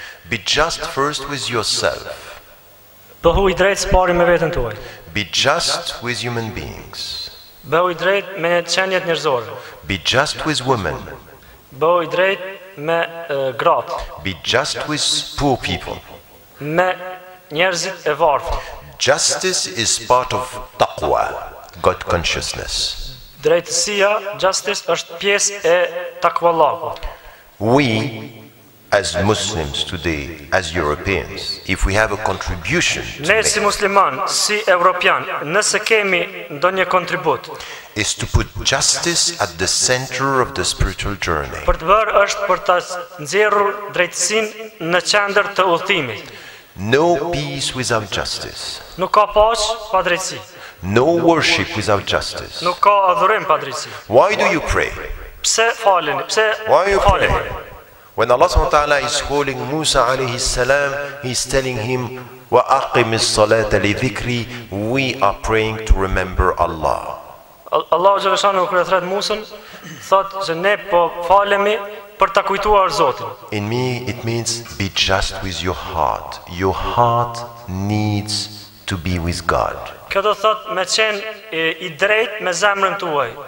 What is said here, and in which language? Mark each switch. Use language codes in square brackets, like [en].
[en] Be just first with yourself. [sq] Bëhu I drejtë pari me veten tuaj. [en] Be just with human beings. [sq] Bëhu I drejtë me qenjet njerëzore. [en] Be just with women. [sq] Bëhu I drejtë me gratë. [en] Be just with poor people. [sq] Me njerëzit e varfër. [en] Justice is part of taqwa, God consciousness. [sq] Drejtësia, justice është pjesë e takvallahut. [en] We, as Muslims today, as Europeans, if we have a contribution to [sq] Ne si musliman, si evropian, nëse kemi ndonjë kontribut, [en] is to put justice at the center of the spiritual journey. [sq] për të bërë është për ta nxjerrur drejtësinë në qendër të udhëtimit. [en] No peace without justice. [sq] Nuk ka paqe pa drejtësi. [en] No worship without justice. [sq] Nuk ka adhurim pa drejtësi. [en] Why do you pray? [sq] Pse faleni? Pse [en] Why you pray? [sq] faleni? [en] When Allah subhanahu wa ta'ala is calling Musa alayhi salam, He's telling him, [ar] وَأَقِمِ الصَّلَاةَ لِذِكْرِ. [en] We are praying to remember Allah. [sq] Allahu xhaleshanu kur e thret Musën, thotë se ne po falemi për ta kujtuar Zotin. [en] In me, it means be just with your heart. Your heart needs to be with God. [sq] Kjo do thotë me qenë I drejt me zemrën tuaj.